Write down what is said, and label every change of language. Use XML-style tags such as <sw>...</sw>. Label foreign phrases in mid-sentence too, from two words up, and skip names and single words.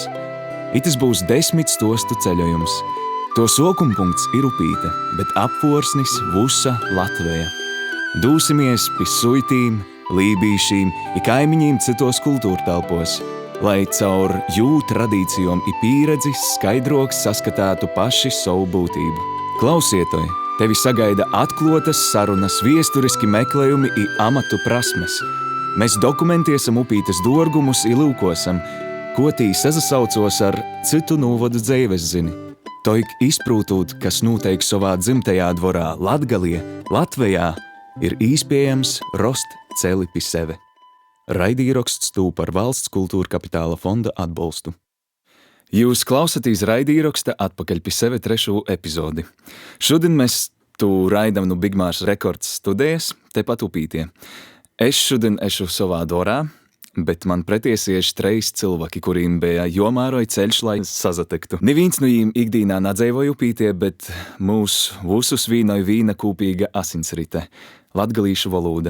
<ltg>Itis būs 10 stostu ceļojums. To sokumpunkts ir Upīte, bet apvorsnis Vusa Latveja. Dūsimies pi suitīm, lībīšīm I kaimiņīm citos kultūrtelpos, lai caur jū tradīcijom I pīredzi skaidroks saskatātu paši savu būtību. Klausietoj, tevi sagaida atklotas sarunas, viesturiski meklējumi I amatu prasmes. Mēs dokumentēsim Upītes dorgumus I lūkosam, ko tī sazasaucos ar citu nūvodu dzeives zini. Toik izprūtūt, kas noteik savā dzimtajā dvorā Latgalie, Latvejā, ir īspējams rost celi pi seve. Raidīraksts tūp par Valsts kultūra kapitāla fonda atbalstu. Jūs klausatīs raidīraksta Atpakaļ pi seve 3. epizodi. Šodien mēs tu raidam no Bigmārs Rekords studijas, tepat Upītie. Es šodien ešu savā dvorā, bet man pretiesieši 3 cilvēki, kuriem bija jomāroj ceļš, lai sazatektu. Neviens no jīm ikdīnā nadzeivoja Upītie, bet mūs visus vīnoj vīna kūpīga asinsrite – latgalīšu valoda.</ltg>